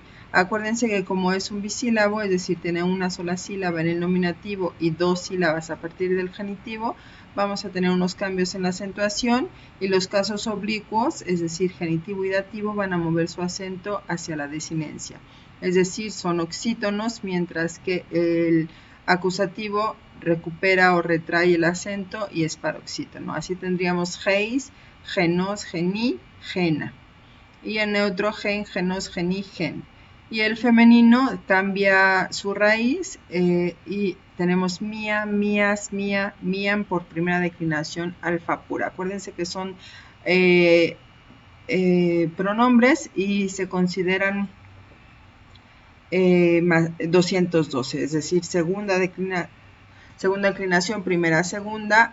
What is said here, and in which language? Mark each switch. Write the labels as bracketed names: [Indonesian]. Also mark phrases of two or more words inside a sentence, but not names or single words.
[Spanish] Acuérdense que como es un bisílabo, es decir, tiene una sola sílaba en el nominativo y 2 sílabas a partir del genitivo, vamos a tener unos cambios en la acentuación, y los casos oblicuos, es decir, genitivo y dativo, van a mover su acento hacia la desinencia. Es decir, son oxítonos, mientras que el acusativo recupera o retrae el acento y es paroxítono. Así tendríamos [Greek] εἷς, ἑνός, ἑνί, ἕνα. [Spanish] Y el neutro [Greek] ἕν, ἑνός, ἑνί, ἕν. [Spanish] Y el femenino cambia su raíz y tenemos [Greek] μία, μιᾶς, μιᾷ, μίαν [Spanish] por primera declinación alfa pura. Acuérdense que son pronombres y se consideran 212, es decir, segunda declinación, primera, segunda,